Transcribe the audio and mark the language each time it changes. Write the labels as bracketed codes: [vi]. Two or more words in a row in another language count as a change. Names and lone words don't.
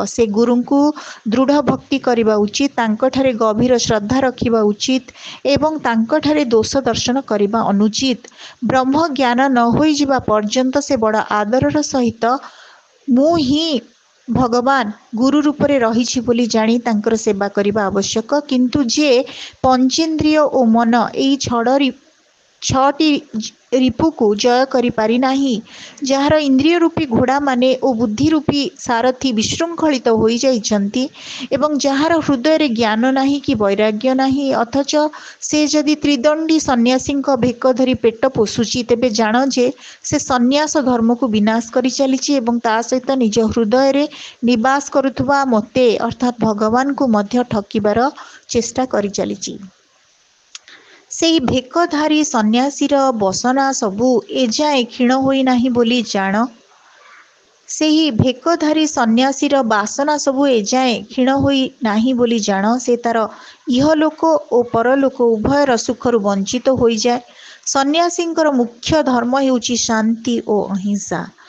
[or] ସେ ଗୁରୁଙ୍କୁ ଦୃଢ଼ ଭକ୍ତି କରିବା ଉଚିତ, ତାଙ୍କ ଠାରେ ଗଭୀର ଶ୍ରଦ୍ଧା ରଖିବା ଉଚିତ ଏବଂ ତାଙ୍କ ଠାରେ ଦୋଷ ଦର୍ଶନ କରିବା ଅନୁଚିତ। ବ୍ରହ୍ମ ଜ୍ଞାନ ନ ହୋଇ ଯିବା ପର୍ଯ୍ୟନ୍ତ ସେ ବଡ଼ ଆଦରର ସହିତ ମୁଁ ହିଁ ଭଗବାନ ଗୁରୁ ରୂପରେ ରହିଛି ବୋଲି ଜାଣି ତାଙ୍କର ସେବା କରିବା ଆବଶ୍ୟକ। କିନ୍ତୁ ଯେ ପଞ୍ଚେନ୍ଦ୍ରିୟ ଓ ମନ ଏଇ ଛଅଟି ରିପୁକୁ ଜୟ କରି ପାରି ନାହିଁ, ଯାହାର ଇନ୍ଦ୍ରିୟ ରୂପୀ ଘୋଡ଼ା ମାନେ ଓ ବୁଦ୍ଧି ରୂପୀ ସାରଥି ବିଶୃଙ୍ଖଳିତ ହୋଇ ଯାଇଛନ୍ତି ଏବଂ ଯାହାର ହୃଦୟ ରେ ଜ୍ଞାନ ନାହିଁ କି ବୈରାଗ୍ୟ ନାହିଁ, ଅଥଚ ସେ ଯଦି ତ୍ରିଦଣ୍ଡୀ ସନ୍ନ୍ୟାସୀଙ୍କ ଭେକ ଧରି ପେଟ ପୋଷୁଛି ତେବେ ଜାଣ ଯେ ସେ ସନ୍ନ୍ୟାସ ଧର୍ମକୁ ବିନାଶ କରି ଚାଲିଛି ଏବଂ ତା ସହିତ ନିଜ ହୃଦୟ ରେ ନିବାସ କରୁଥିବା ମତେ ଅର୍ଥାତ ଭଗବାନକୁ ମଧ୍ୟ ଠକିବାର ଚେଷ୍ଟା କରି ଚାଲିଛି। ସେହି ଭେକଧାରୀ ସନ୍ନ୍ୟାସୀର ବାସନା ସବୁ ଏଯାଏ କ୍ଷୀଣ ହୋଇ ନାହିଁ ବୋଲି ଜାଣ। ସେହି ଭେକଧାରୀ ସନ୍ନ୍ୟାସୀର ବାସନା ସବୁ ଏଯାଏ କ୍ଷୀଣ ହୋଇ ନାହିଁ ବୋଲି ଜାଣ। ସେ ତାର ଇହଲୋକ ଓ ପରଲୋକ ଉଭୟର ସୁଖରୁ ବଞ୍ଚିତ ହୋଇ ଯାଏ। ସନ୍ନ୍ୟାସୀଙ୍କର ମୁଖ୍ୟ ଧର୍ମ ହେଉଛି ଶାନ୍ତି ଓ ଅହିଂସା।